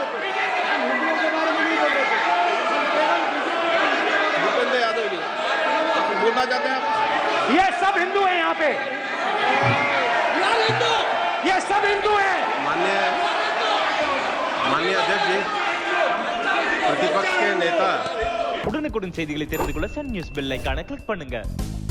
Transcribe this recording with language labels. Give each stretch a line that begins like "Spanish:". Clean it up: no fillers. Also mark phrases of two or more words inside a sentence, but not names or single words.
Hindi: भूपेंद्र यादव जी बोलना चाहते हैं आप? ये सब हिंदू हैं यहाँ पे, ये सब हिंदू हैं। माननीय अध्यक्ष जी, प्रतिपक्ष के नेता
Tamil: உடனுக்குடன் செய்திகளை தெரிந்து கொள்ள சன் நியூஸ்
English: bell icon click
Tamil: பண்ணுங்க।